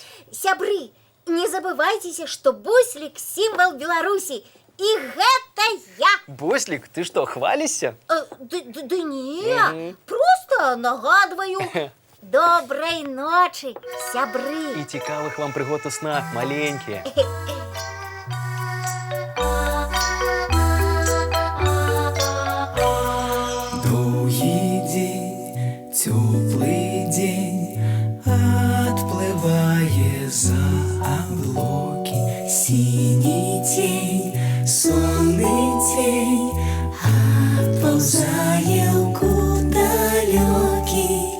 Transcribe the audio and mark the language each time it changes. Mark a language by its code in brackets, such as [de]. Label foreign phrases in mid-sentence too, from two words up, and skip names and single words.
[be] Сябры, не забывайцеся, што буслік сімвал Беларусі. І гэта я. Буслік, ты што, хвалішся? Да не, просто нагадваю. Добрай ночы, сябры. І цікавых вам прыгод у снах, маленькія. [ru] Долгий день, теплый день, отплывая за облаки. Синий тень, сонный тень, отползая куда далекий.